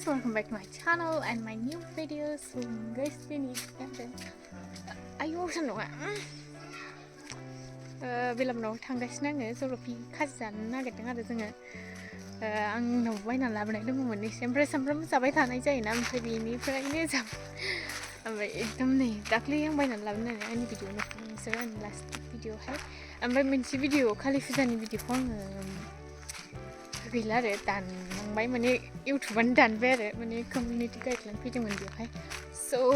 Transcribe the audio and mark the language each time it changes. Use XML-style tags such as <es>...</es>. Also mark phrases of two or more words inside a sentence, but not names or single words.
<en>welcome back to my channel and my new video. So guys,</en> <brx>ini ayo सान्दुङा बेलामनाव थांगासिनो आङो जलफि खाजि जानो नागिरदों आरो जोङो आंनाव बायना लाबोनाय दङमोन एसे ओमफ्राय सामफ्रामबो जाबाय थानाय जायोना ओमफ्राय बेनिफ्रायनो ओमफ्राय एकदम नै दाख्लै आं बायनानै लाबोनानै आंनि भिडिअ नोंसोर आंनि लास्ट भिडिअहाय ओमफ्राय मोनसे भिडिअ कालि फुजानि भिडिअखौ आङो गैला आरो दानलांबाय माने इउटुबानो दानबाय आरो माने</brx> <en>community guideline</en> <brx>फैदोंमोन बेवहाय स'</brx>